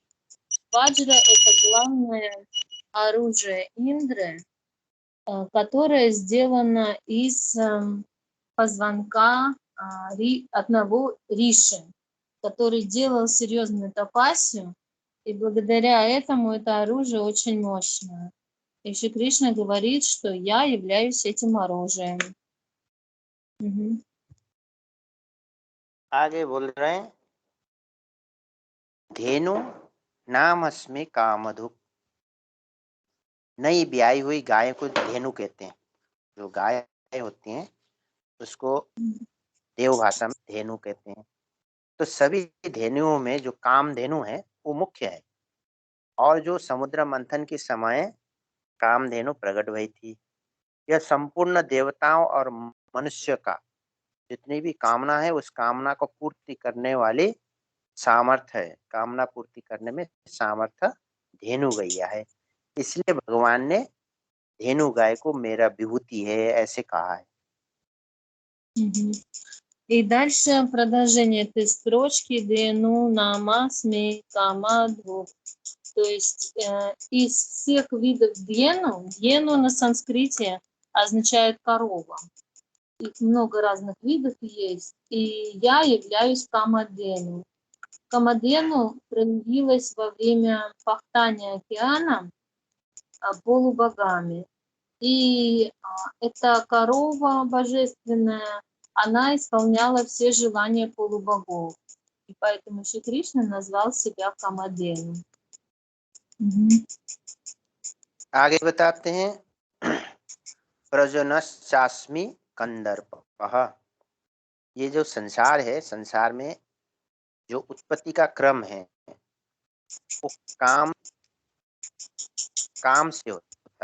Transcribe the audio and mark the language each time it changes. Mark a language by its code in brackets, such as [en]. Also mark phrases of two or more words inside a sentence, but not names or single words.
[ru] Ваджра – это главное оружие Индры, которое сделано из позвонка одного риши, который делал серьезную тапасию, и благодаря этому это оружие очень мощное. И Шри Кришна говорит, что я являюсь этим оружием. [hi] आगे बोल रहे हैं, [sa] धेनु नामस्मि कामधुक्। [hi] नई ब्याई हुई गाय को धेनु कहते हैं। जो गाय होती हैं उसको देव भाषा में धेनु कहते हैं। तो सभी धेनुओं में जो कामधेनु है वो मुख्य है, और जो समुद्र मंथन के समय कामधेनु प्रकट हुई थी, यह संपूर्ण देवताओं और मनुष्य का जितनी भी कामना है उस कामना को पूर्ति करने वाली सामर्थ्य है, कामना पूर्ति करने में सामर्थ्य धेनु गैया है। इसलिए भगवान ने धेनु गाय को मेरा विभूति है ऐसे कहा है। [ru] И дальше продолжение этой строчки [sa] «धेनु नामस्मि कामधुक्». [ru] То есть из всех видов дьену на санскрите означает корова. Их много разных видов есть. И я являюсь камадену. Камадену проявилась во время пахтания океана полубогами. И эта корова божественная, она исполняла все желания полубогов. И поэтому Шри Кришна назвал себя Камадену. [hi] आगे बताते हैं, [sa] प्रजनश्चास्मि कंदर्पः। [hi] ये जो संसार है, संसार में जो उत्पत्ति का क्रम है वो काम से होता